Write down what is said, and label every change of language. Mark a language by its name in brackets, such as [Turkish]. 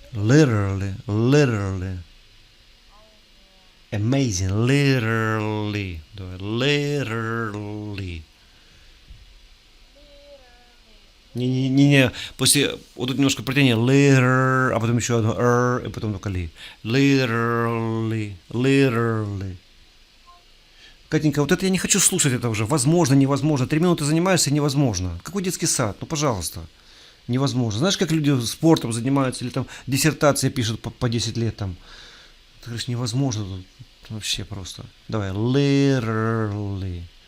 [English] Literally, literally. Amazing, literally. [Russian] Давай, [English] literally. [Russian] Не, после вот тут немножко протяни [English] liter, [Russian] а потом еще одно r, и потом только li. [English] Literally, literally. [Russian] Катенька, вот это я не хочу слушать это уже. Возможно, невозможно. 3 минуты занимаешься, невозможно. Какой детский сад? Ну, пожалуйста. Невозможно. Знаешь, как люди спортом занимаются или там диссертации пишут по 10 лет там. Ты говоришь, невозможно. Тут вообще просто. Давай, [English] literally.